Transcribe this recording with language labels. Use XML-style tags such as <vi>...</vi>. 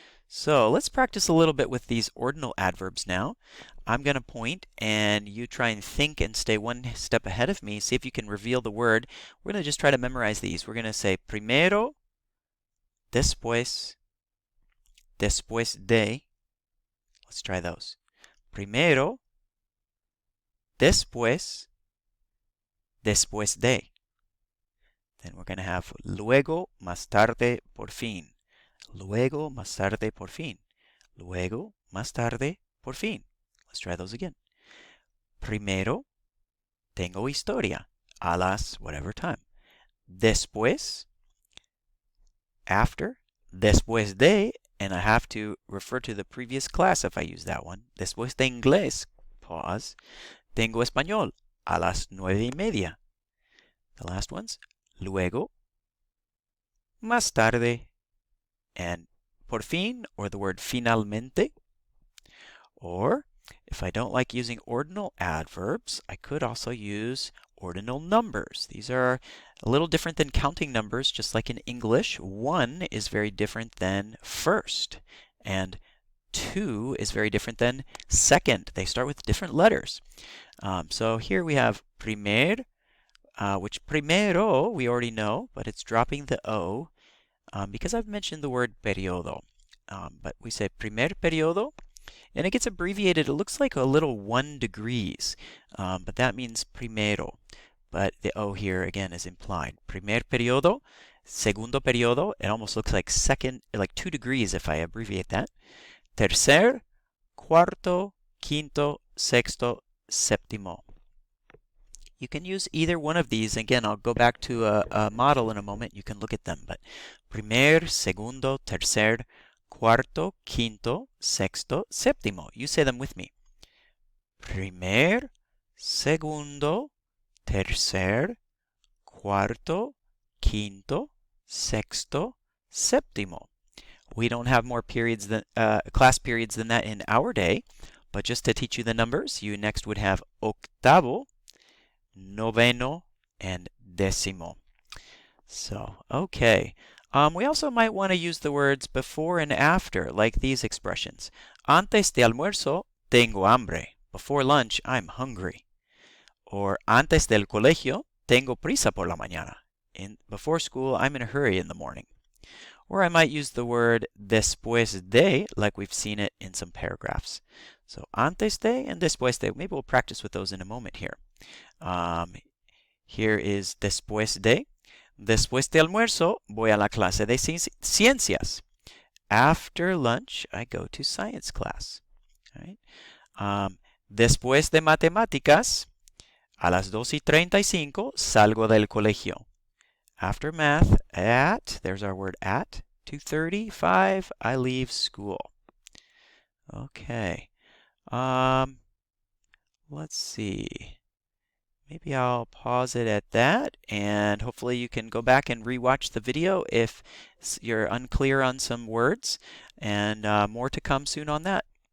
<en>So let's practice a little bit with these ordinal adverbs now. I'm going to point and you try and think and stay one step ahead of me. See if you can reveal the word. We're going to just try to memorize these. We're going to say</en> <es>primero, después, después de.</es> <en>Let's try those.</en> <es>Primero, después, después de. Then we're going to have luego, más tarde, por fin. Luego, más tarde, por fin. Luego, más tarde, por fin.</es> <en>Let's try those again.</en> <es>Primero, tengo historia a las</es> <en>whatever time.</en> <es>Después, after, después de, and I have to refer to the previous class if I use that one. Después de inglés,</es> <en>pause.</en> <es>Tengo español a las 9:30.</es> <en>The last ones.</en> <es>Luego, más tarde, and por fin, or the word finalmente.</es> <en>Or, if I don't like using ordinal adverbs, I could also use ordinal numbers. These are a little different than counting numbers, just like in English. 1 is very different than first, and 2 is very different than second. They start with different letters. So here we have primer, which primero we already know, but it's dropping the O because I've mentioned the word periodo. But we say primer periodo, and it gets abbreviated. It looks like a little 1 degrees, but that means primero. But the O here again is implied.</en> <es>Primer periodo, segundo periodo.</es> <en>It almost looks like second, like 2 degrees if I abbreviate that.</en> <es>Tercer, cuarto, quinto, sexto, séptimo.</es> <en>You can use either one of these. Again, I'll go back to a model in a moment. You can look at them.</en> <es>But primer, segundo, tercer, cuarto, quinto, sexto, séptimo.</es> <en>You say them with me.</en> <es>Primer, segundo, tercer, cuarto, quinto, sexto, séptimo.</es> <en>We don't have more periods than class periods than that in our day, but just to teach you the numbers, you next would have</en> <es>octavo, noveno, and décimo.</es> <en>So, okay. We also might want to use the words before and after, like these expressions.</en> <es>Antes de almuerzo, tengo hambre.</es> <en>Before lunch, I'm hungry.</en> <es>Or antes del colegio, tengo prisa por la mañana.</es> <en>Before school, I'm in a hurry in the morning. Or I might use the word</en> <es>después de,</es> <en>like we've seen it in some paragraphs.</en> <es>So antes de and después de.</es> <en>Maybe we'll practice with those in a moment here. Here is</en> <es>después de. Después de almuerzo, voy a la clase de ciencias.</es> <en>After lunch, I go to science class. All right?</en> <es>Después de matemáticas, a las 2:35 salgo del colegio.</es> <en>After math, there's our word at, 2:35, I leave school. Okay. Let's see. Maybe I'll pause it at that, and hopefully you can go back and rewatch the video if you're unclear on some words, and more to come soon on that.</en>